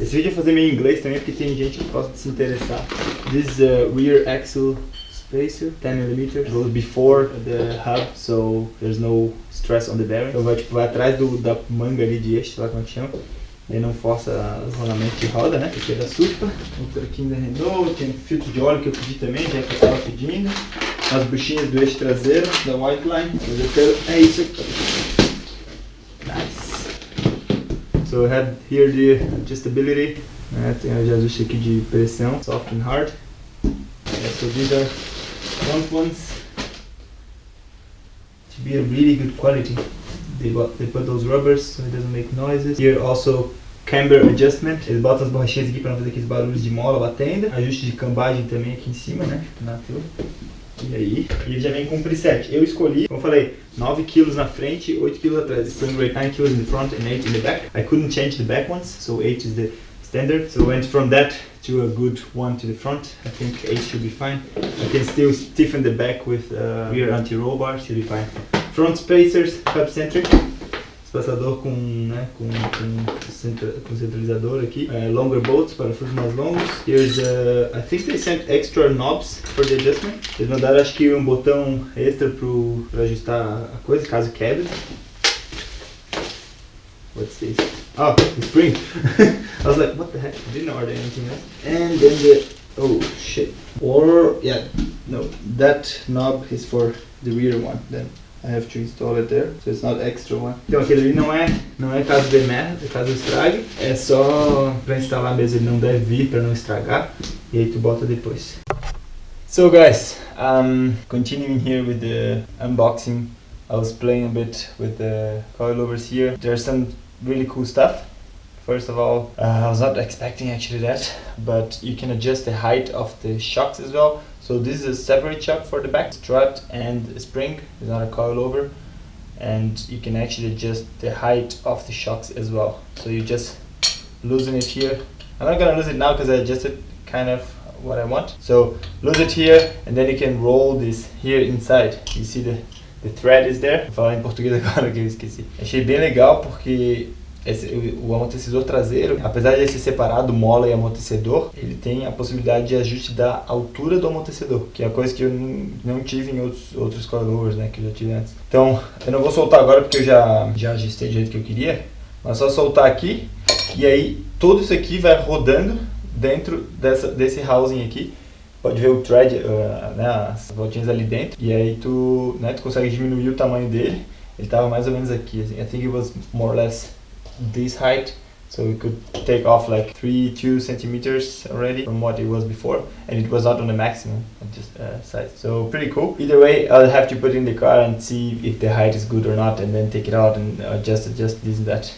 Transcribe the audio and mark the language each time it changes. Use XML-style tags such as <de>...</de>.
<pt>Esse vídeo eu vou fazer meio em inglês também, porque tem gente que gosta de se interessar.</pt> <en>This rear axle spacer, 10mm, goes before the hub, so there's no stress on the bearing.</en> <pt>Então vai atrás da manga ali de eixo, sei lá como é que chama. Ele não força o rolamento de roda, né? Aqui é da Supra, outro aqui da Renault, tem filtro de óleo que eu pedi também, já que eu estava pedindo. As buchinhas do eixo traseiro, da White Line. Mas eu quero, é isso aqui. Nice.</pt> <en>So I have here the adjustability.</en> <pt>Né? Tem o ajuste aqui de pressão,</pt> <en>soft and hard. So these are front ones. To be a really good quality. They put those rubbers so it doesn't make noises. Here also camber adjustment.</en> <pt>Eles botam as borrachinhas aqui para não fazer aqueles barulhos de mola batendo. Ajuste de cambagem também aqui em cima, né? Na tela. E aí? E ele já vem com um preset. Eu escolhi, como eu falei, 9 kg na frente, 8 kg atrás.</pt> <en>Spring rate 9 kg in the front and 8 in the back. I couldn't change the back ones, so 8 is the standard. So I went from that to a good one to the front. I think 8 should be fine. I can still stiffen the back with rear anti-roll bar, should be fine. Front spacers, hub centric,</en> <pt>espaçador com centralizador aqui,</pt> <en>longer bolts</en> <pt>para furos mais longos.</pt> <en>Here's I think they sent extra knobs for the adjustment.</en> <pt>Eles mandaram acho que um botão extra para ajustar a coisa caso quebre.</pt> <en>What's this? Oh, the spring. I was like, what the heck? I didn't order anything else. And then the oh shit. Or yeah, no, that knob is for the rear one. Then I have to install it there, so it's not extra one.</en> <pt>Então aquele ali não é caso de merda, é caso estrague. É só para instalar mesmo, ele não deve vir para não estragar. E aí tu bota depois.</pt> <en>So guys, continuing here with the unboxing. I was playing a bit with the coilovers here. There's some really cool stuff. First of all, I was not expecting actually that, but you can adjust the height of the shocks as well. So this is a separate shock for the back, strut and spring, it's not a coilover, and you can actually adjust the height of the shocks as well. So you just loosen it here. I'm not gonna lose it now because I adjusted kind of what I want. So lose it here and then you can roll this here inside. You see the thread is there.</en> <pt>Vou falar em português agora que eu esqueci. Achei bem legal porque o amortecedor traseiro, apesar de ele ser separado, mola e amortecedor, ele tem a possibilidade de ajuste da altura do amortecedor, que é a coisa que eu não tive em outros coilovers, né, que eu já tive antes. Então, eu não vou soltar agora porque eu já ajustei do jeito que eu queria, mas só soltar aqui, e aí tudo isso aqui vai rodando dentro desse housing aqui. Pode ver o thread, né, as voltinhas ali dentro, e aí tu consegue diminuir o tamanho dele. Ele estava mais ou menos aqui, assim.</pt> <en>I think it was more or less this height, so we could take off like 2 centimeters already from what it was before, and it was not on the maximum size, so pretty cool. Either way, I'll have to put it in the car and see if the height is good or not, and then take it out and adjust this and that.</en>